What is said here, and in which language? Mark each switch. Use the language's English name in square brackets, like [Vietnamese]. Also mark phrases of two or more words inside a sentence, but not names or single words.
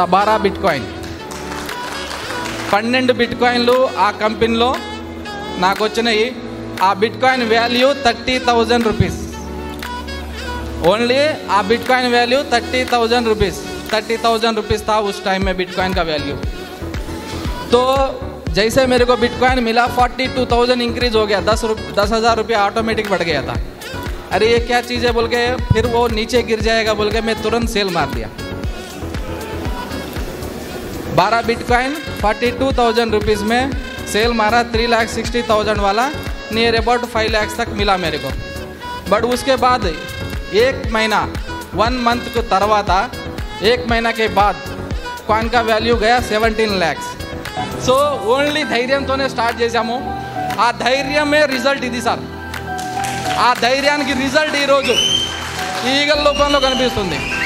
[Telugu] 12 बिटकॉइन 12 బిట్కాయిన్లు ఆ కంపెనీలో నాకు వచ్చినాయి. ఆ బిట్కాయిన్ వాల్యూ 30,000 రూపీస్. [English] only आ bitcoin value 30,000 rupees. [Hindi] 30,000 रुपीज़ था उस टाइम में बिटकॉइन का वैल्यू. तो जैसे मेरे को बिटकॉइन मिला 42,000 इंक्रीज हो गया. 10,000 रुपया ऑटोमेटिक बढ़ गया था. अरे ये क्या चीज़ है बोल के फिर वो नीचे गिर जाएगा बोल के मैं तुरंत सेल मार दिया. 12 बिटकॉइन 42,000 रुपीज़ में सेल मारा. 3,60,000 वाला [English] near about [Hindi] 5 लाख तक मिला मेरे को. बट उसके बाद एक महीना 1 मंथ को तरवाता 1 महीना के बाद कॉइन का वैल्यू गया 17 lakhs. [English] so only [Telugu] ధైర్యంతోనే స్టార్ట్ చేశాము. ఆ ధైర్యమే రిజల్ట్ ఇది సార్. ఆ ధైర్యానికి రిజల్ట్ ఈరోజు ఈగల్ రూపంలో కనిపిస్తుంది.